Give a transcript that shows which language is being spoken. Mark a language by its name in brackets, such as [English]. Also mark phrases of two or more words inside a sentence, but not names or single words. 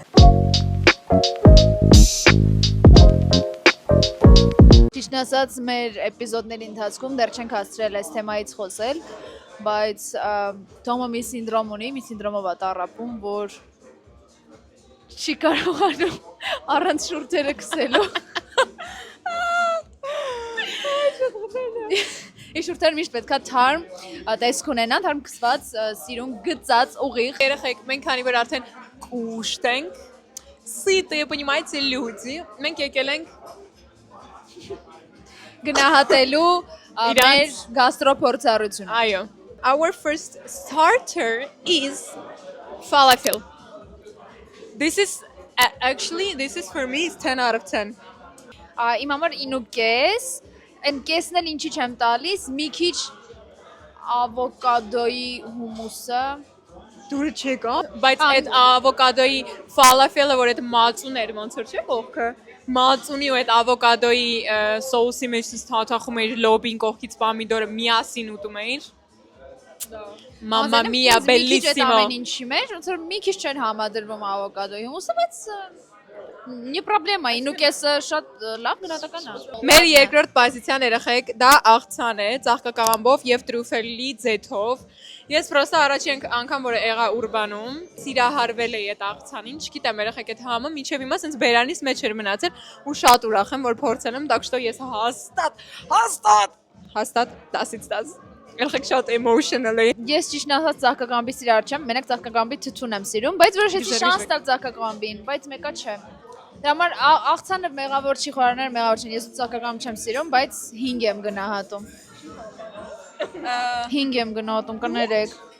[Armenian] Ճիշտն ասած, մեր էպիզոդների ընթացքում դեռ չենք հասցրել այս թեմայից խոսել, բայց Թոմը մի սինդրոմ ունի, մի սինդրոմով է տառապում, որ չի կարողանում առանց շուրթերը քսելու։ Ի շուրթերը միշտ պետքա թարմ տեսք ունենան, թարմ քսված, սիրուն, գծած, ուղիղ։ Երեխեք, մենք քանի որ արդեն կուշտ ենք, սիտը, [Russian] понимаете, люди, [Armenian] մենք եկել ենք գնահատելու մեր գաստրոփորձառությունը։ Այո. [English] Our first starter is falafel. This is for me is 10 out of 10. [Armenian] իմ համար 9.5, այն կեսն էլ ինչի չեմ տալիս, մի քիչ ավոկադոյի հումուսը դուրը չեկա, բայց այդ ավոկադոյի ֆալաֆելը, որ այդ մածուն էր, ոնց որ չէ կողքը, մածունի ու այդ ավոկադոյի սոուսի մեջ թաթախում էր լոբին կողքից պամիդորը միասին ուտում էիր։ [Italian] Mamma mia bellissimo։ [Armenian] Ամեն ինչի մեջ, ոնց որ մի քիչ չեն համադրվում ավոկադոյի հումուսը, բայց [Russian] не проблема, [Armenian] 9.5-ը շատ լավ գնահատական է։ Մեր երկրորդ պոզիցիան երեխեք, դա աղցան է, ծաղկակաղամբով եւ տրյուֆելի ձեթով։ Ես պրոստը առաջին անգամ որ եղա Ուրբանում, սիրահարվել էի այդ աղցանին, չգիտեմ երեխեք այդ համը մինչեւ հիմա sense բերանից մեջ էր մնացել ու շատ ուրախ եմ որ փորձել եմ, [Russian] так что [Armenian] ես հաստատ 10-ից 10 Երեխեք շատ emotional է։ Ես ճիշտ ասած ծաղկակամբի սիրահար չեմ, մենակ ծաղկակամբի թթուն եմ սիրում, բայց որոշեցի շանս տալ ծաղկակամբին, բայց մեկա չէ։ Դրա համար աղցանը մեղավոր չի, խորաները մեղավոր չեն։ Ես ծաղկակամբ չեմ սիրում, բայց 5 եմ գնահատում։ 5 եմ գնահատում, կներեք։